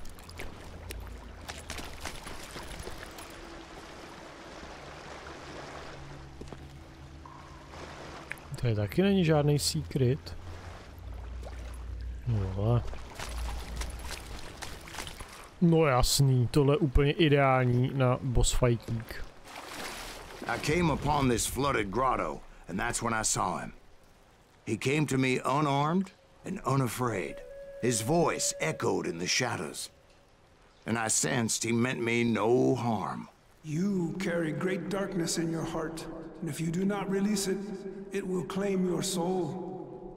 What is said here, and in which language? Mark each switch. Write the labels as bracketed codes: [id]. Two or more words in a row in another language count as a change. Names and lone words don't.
[cs] Tady taky není žádný secret. No jasný, tohle je úplně ideální na [en] boss fightík. I came upon this flooded grotto, and that's when I saw him. He came to me unarmed and unafraid. His voice echoed in the shadows, and I sensed he meant me no harm. You carry great darkness in your heart, and if you do not release it, it will claim your soul.